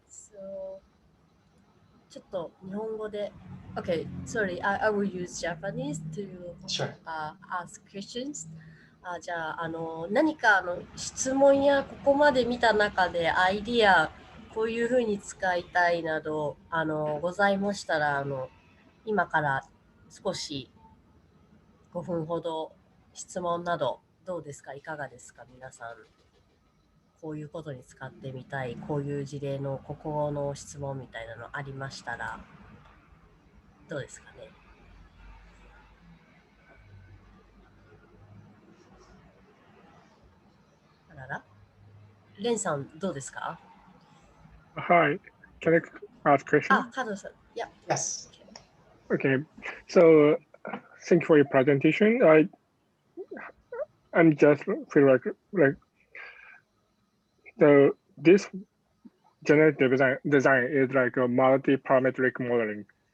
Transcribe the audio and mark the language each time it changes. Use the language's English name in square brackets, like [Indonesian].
[English] So [Japanese] ちょっと日本語で [English] Okay, sorry, I will use Japanese to Sure. ask questions. [Japanese] じゃあ、何か質問やここまで見た中でアイディア、こういうふうに使いたいなど、ございましたら、今から少し5分ほど質問などどうですか、いかがですか、皆さん。こういうことに使ってみたい、こういう事例のここの質問みたいなのありましたら、どうですかね。あらら、レンさんどうですか？ [English] Hi, can I ask a question? [Japanese] あ、カドさん。いや、 [English] Yes. Okay, so thank you for your presentation. I'm just feel like this generative design is like a multi-parametric modeling.